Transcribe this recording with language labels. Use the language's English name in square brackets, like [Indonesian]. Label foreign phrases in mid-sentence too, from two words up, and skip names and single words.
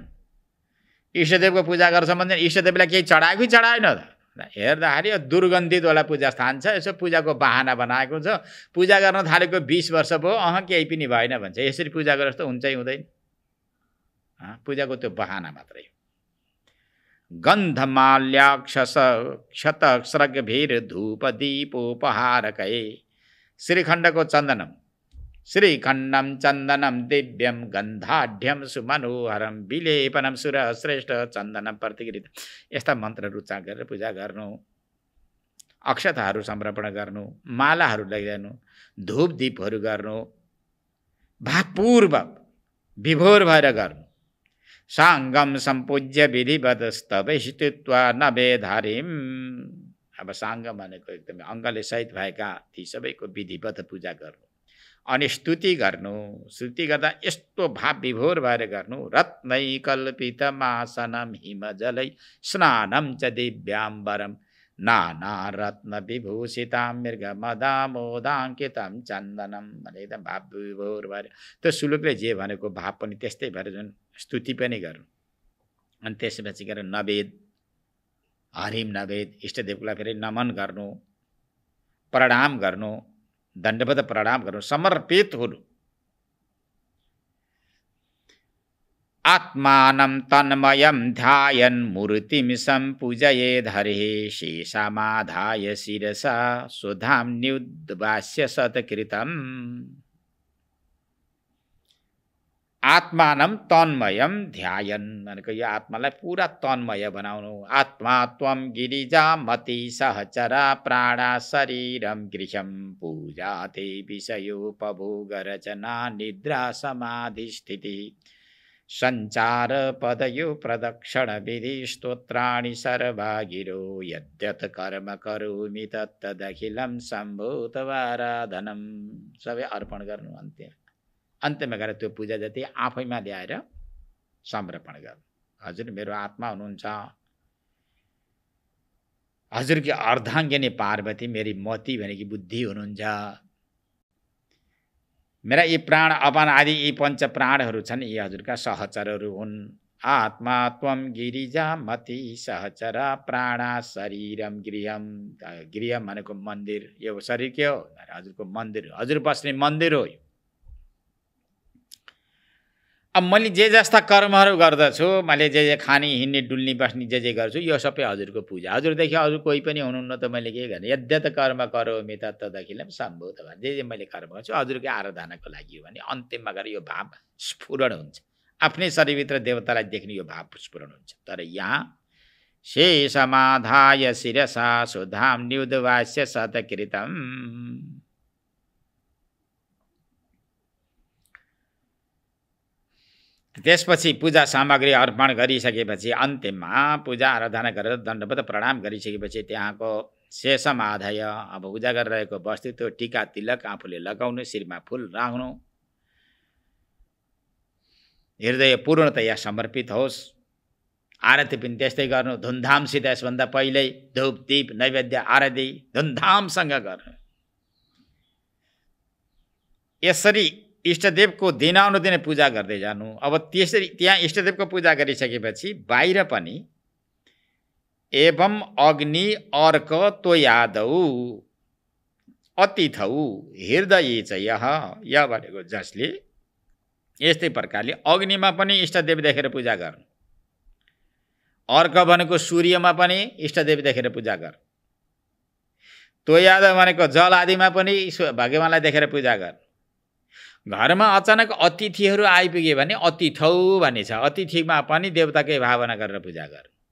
[Nepali] इष्टदेवको पूजा गर्छ भन्छन्, इष्टदेवलाई केही चढायो कि चढाएन त? हेर्दाखेरि यो दुर्गन्धितवाला पूजा स्थान छ, यसो पूजाको बहाना बनाएको छ, पूजा गर्न थालेको 20 वर्ष भयो, केही पनि भएन भन्छ। यसरी पूजा गरेर जस्तो हुन्छै हुँदैन। पूजाको त्यो बहाना मात्रै हो। [Sanskrit] गन्धमाल्याक्षस क्षतस्रग्भिर धूप दीपोपहारकै श्रीखण्डको चन्दनम, श्रीखण्डम चन्दनम दिव्यम गन्धाढ्यम सुमनोहरम विलेपनम सुर श्रेष्ठ चन्दनम प्रतिकृत। [Nepali] यस्ता मन्त्रहरू उच्चारण गरेर पूजा गर्नु, अक्षताहरू समर्पण गर्नु, मालाहरू लैजानु, धूप दीपहरू गर्नु, भावपूर्वक विभोर भएर गर्नु। [Sanskrit] साङ्गम सम्पूज्य विधिवत स्तवैस्तुत्वा नवेधारिम। [Nepali] अब साङ्गम भनेको एकदमै अङ्गले सहित भएका ती सबैको विधिवत पूजा गर्नु, अनि स्तुति गर्नु। स्तुति गर्दा यस्तो भाव विभोर भएर गर्नु। [Sanskrit] रत्नै कल्पितमासनम हिमजलै स्नानम च दिव्याम्बरम नाना रत्न विभूषितां मृगमदामोदाङ्कितं चन्दनम [Nepali] भने एकदम भाव विभोर भएर त्यो श्लोकले जे भनेको भाव पनि त्यस्तै भएर जुन स्तुति पनि गर्नु। अनि त्यसपछि गएर नवेद, हरिम नवेद, इष्टदेवलाई फेरि नमन गर्नु, प्रणाम गर्नु, दण्डवत प्रणाम गर्नु, समर्पित हुनु। [Sanskrit] आत्मानं तन्मयं ध्यायन् मूर्तिं सम्पूजयेद् हरिः शेषमाधाय शिरसा सुधां न्युद्वास्य सत्कृतम्। आत्मानं तन्मयं ध्यायन् [Nepali] भनेको यो आत्मालाई पुरा तन्मय बनाउनु। [Sanskrit] आत्मा त्वं गिरिजामति सहचरा प्राणा शरीरं गृहं पूजा ते विषयोपभोगरचना निद्रा समाधिस्थितिः संचार पदयो प्रदक्षिण विधि स्तोत्राणि सर्वागिरो यद्यत् कर्म करोमि तत्तदखिलं सम्भूतवाराधनम्। [Nepali] सबै अर्पण गर्नु। अन्त्यमा गएर त्यो पूजा जति आफैमा ल्याएर समर्पण गर्नु। हजुर मेरो आत्मा हुनुहुन्छ, हजुरकी अर्धाङ्गिनी पार्वती मेरी मति भनेकी बुद्धि हुनुहुन्छ, मेरा यी प्राण अपान आदि यी पञ्च प्राणहरू छन्, यी हजुरका सहचरहरू हुन्। [Sanskrit] आत्मा त्वं गिरिजा मति सहचरा प्राणा शरीरम गृहम। [Nepali] गृहम भनेको मन्दिर, यो शरीर के हो? हजुरको मन्दिर, हजुर बस्ने मन्दिर हो। अब मैले जे जस्ता कर्महरू गर्दछु, मैले जे जे खाने हिँड्ने डुल्ने बस्ने जे जे गर्छु, यो सबै हजुरको पूजा। हजुरदेखि अरू कोही पनि हुनुहुन्न त मैले के गर्ने? [Sanskrit] यद्यत कर्म करोमि तत्तदखिलं सम्भूतवाराधनम्। [Nepali] जे जे मैले कर्म गर्छु हजुरकै आराधनाको लागि हो भने अन्तिममा गएर यो भाव स्फुरण हुन्छ। आफ्नै शरीरभित्र देवतालाई देख्ने यो भाव स्फुरण हुन्छ। तर यहाँ [Sanskrit] शेषमाधाय शिरसा सुधां न्युद्वास्य सत्कृतम्। [Nepali] त्यसपछि पूजा सामग्री अर्पण गरिसकेपछि अन्त्यमा पूजा आराधना गरेर दण्डवत प्रणाम गरिसकेपछि त्यहाँको शेषमाधाय, अब पूजा गरिरहेको वस्तु त्यो टीका तिलक आफूले लगाउनु, शिरमा फुल राख्नु, हृदय पूर्णतया समर्पित होस्। आरती पनि त्यस्तै गर्नु, धुमधामसित। यसभन्दा पहिल्यै धूप दीप नैवेद्य आरती धुमधामसँग गर्नु। यसरी इष्टदेवको दिनानुदिन पूजा गर्दै जानु। अब त्यसरी त्यहाँ इष्टदेवको पूजा गरिसकेपछि बाहिर पनि [Sanskrit] एवं अग्नि अर्क त्वयादौ अतिथौ हृदय च [Nepali] यह भनेको जसले यस्तै प्रकारले अग्निमा पनि इष्टदेव देखेर पूजा गर्नु, अर्क भनेको सूर्यमा पनि इष्टदेव देखेर पूजा गर्नु, त्वयाद भनेको जल आदिमा पनि भगवानलाई देखेर पूजा गर्नु। घरमा अचानक अतिथिहरू आइपुगे भने अतिथौ भन्ने छ, अतिथिमा पनि देवताकै भावना गरेर पूजा गर्नु।